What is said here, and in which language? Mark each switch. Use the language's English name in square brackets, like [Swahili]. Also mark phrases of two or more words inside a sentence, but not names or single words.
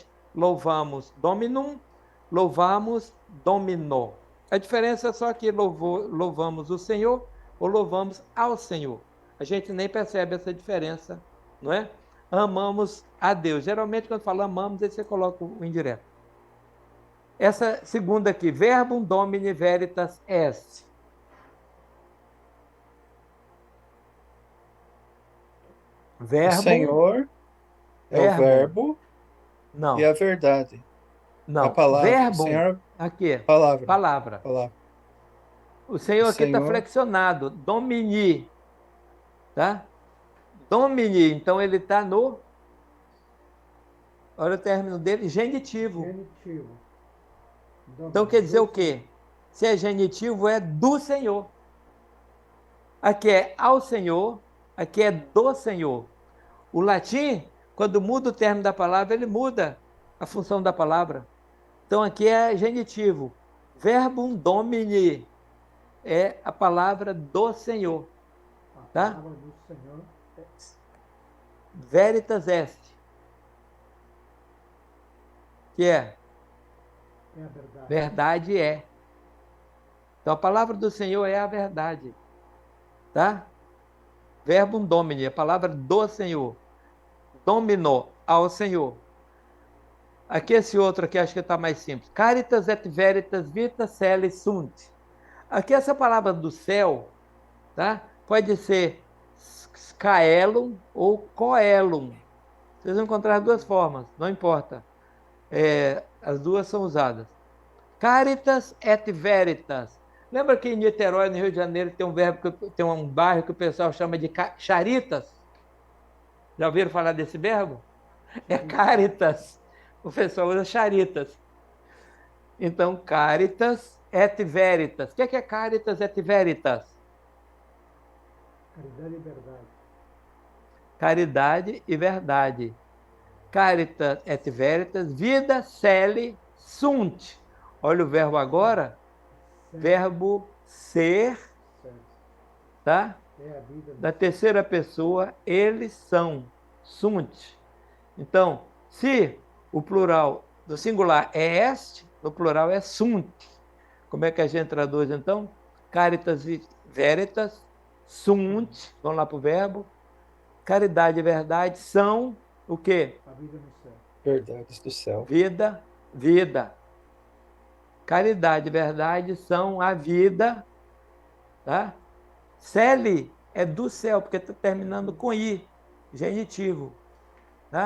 [Portuguese] Louvamos dominum, louvamos dominó. A diferença é só que louvamos o Senhor ou louvamos ao Senhor. A gente nem percebe essa diferença, não é? Amamos a Deus. Geralmente, quando fala amamos, aí você coloca o indireto. Essa segunda aqui, [Latin] verbum domini veritas est. [Portuguese] o Verbum, Senhor é o verbum, verbo e não, a verdade. A não. palavra. O Verbum, Senhor, aqui, palavra. palavra. Palavra. O O Senhor aqui está Senhor, flexionado, domini, tá? Domini, então ele está no, olha o término dele, genitivo. Genitivo. Então quer dizer o quê? Se é genitivo, é do Senhor. Aqui é ao Senhor, aqui é do Senhor. O latim, quando muda o termo da palavra, ele muda a função da palavra. Então aqui é genitivo. [Latin] Verbum domini [Portuguese] é a palavra do Senhor. A Tá? palavra do Senhor é [Latin] Veritas est. [Portuguese] Que é? a verdade. Verdade é. Então a palavra do Senhor é a verdade. Tá? [Latin] Verbum domini, [Portuguese] a palavra do Senhor. Dominou ao Senhor. Aqui esse outro aqui acho que está mais simples. [Latin] Caritas et veritas vita celi sunt. [Portuguese] Aqui essa palavra do céu, tá? Pode ser caelum ou coelum. Vocês vão encontrar duas formas, não importa. As duas são usadas. [Latin] Caritas et veritas. [Portuguese] Lembra que em Niterói, no Rio de Janeiro, tem um bairro que o pessoal chama de Charitas? Já ouviram falar desse verbo? É caritas. O pessoal usa charitas. Então, [Latin] caritas et veritas. [Portuguese] O que é [Latin] caritas et veritas? [Portuguese] Caridade e verdade. Caridade e verdade. [Latin] Caritas et veritas, vida celi sunt. [Portuguese] Olha o verbo agora, Certo. verbo ser, Certo. tá? É a vida. Da terceira pessoa, eles são, sunt. Então, se o plural do singular é est, no plural é sunt. Como é que a gente traduz então? [Latin] Caritas e veritas, sunt, [Portuguese] vamos lá para o verbo. Caridade e verdade são o quê? A vida no céu. verdades do céu. Vida, vida. Caridade e verdade são a vida, tá? Celi é do céu, porque está terminando com i, genitivo, tá?